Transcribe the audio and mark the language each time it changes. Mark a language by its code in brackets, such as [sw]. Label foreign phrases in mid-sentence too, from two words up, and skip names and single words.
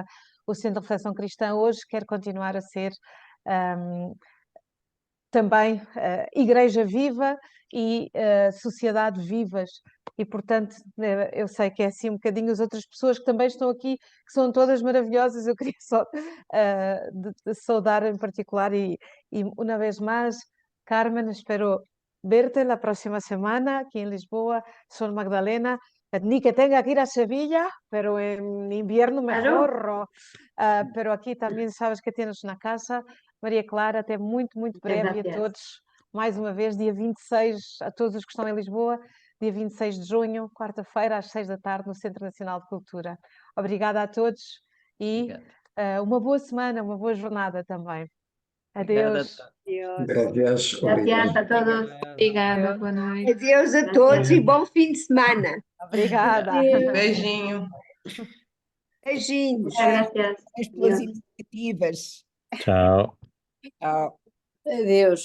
[pt] O Centro de Reflexão Cristã hoje quer continuar a ser também Igreja viva e sociedade vivas e, portanto, eu sei que é assim um bocadinho as outras pessoas que também estão aqui, que são todas maravilhosas. Eu queria só de saudar em particular e uma vez mais, [es] Carmen, espero verte la próxima semana aquí en Lisboa. Sol Magdalena, ni que tenga que ir a Sevilla, pero en invierno Claro. mejor. Pero aquí también sabes que tienes una casa. [pt] Maria Clara, até muito, muito [es] Muchas [pt] breve, e a [es] gracias. [pt] todos, mais uma vez, dia 26, a todos os que estão em Lisboa, dia 26 de junho, quarta-feira, às 6 da tarde, no Centro Nacional de Cultura. Obrigada a todos e uma boa semana, uma boa jornada também. Adeus. [es] Gracias, Gracias a todos. [pt] Obrigada, boa noite. Adeus a [es] Gracias. [pt] todos e bom fim de semana. Obrigada. Beijinho. Beijinhos. [es] Muchas gracias. [pt] As pelas [es] Adiós. [pt] iniciativas. Tchau. Tchau. Adeus.